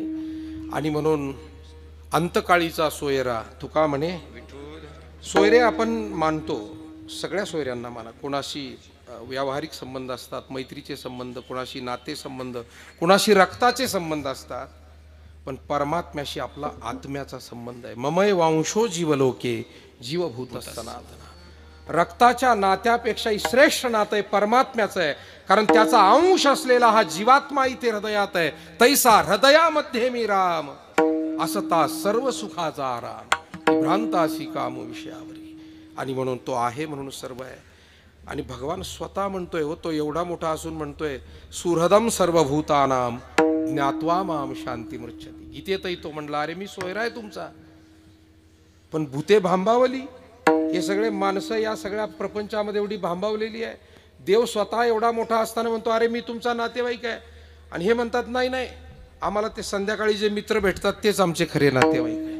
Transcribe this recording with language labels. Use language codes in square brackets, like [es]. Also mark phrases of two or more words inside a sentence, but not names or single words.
[mr] आणि म्हणून अंतकाळीचा सोयरा तुका म्हणे. सोयरे आपण मानतो, सगळ्या सोयऱ्यांना माना. कोणाशी व्यावहारिक संबंध असतात, मैत्रीचे संबंध, कोणाशी नातेसंबंध, कोणाशी रक्ताचे संबंध असतात. पण परमात्म्याशी आपला आत्म्याचा संबंध आहे. [sa] ममय वांशो जीवलोके जीवभूत सनातना. [mr] रक्ताच्या नात्यापेक्षाही श्रेष्ठ नातं आहे परमात्म्याचं आहे. कारण त्याचा अंश असलेला हा जीवात्मा इथे हृदयात आहे. तैसा हृदयामध्ये मी राम, असता सर्व सुखाचा आराम, भ्रांतासी काम विषयावरी. आणि म्हणून तो आहे म्हणून सर्व आहे. आणि भगवान स्वतः म्हणतोय, हो तो एवढा मोठा असून म्हणतोय, [sa] सुहृदम सर्वभूतानाम ज्ञात्वा माम शांती मृच्छती. [mr] गीतेतही तो म्हणला, अरे मी सोयरा आहे तुमचा. पण भूते भांबावली, हे सगळे माणसं या सगळ्या प्रपंचामध्ये एवढी भांबावलेली आहे. देव स्वतः एवढा मोठा असताना म्हणतो, अरे मी तुमचा नातेवाईक आहे. आणि हे म्हणतात, नाही नाही, आम्हाला ते संध्याकाळी जे मित्र भेटतात तेच आमचे खरे नातेवाईक आहे.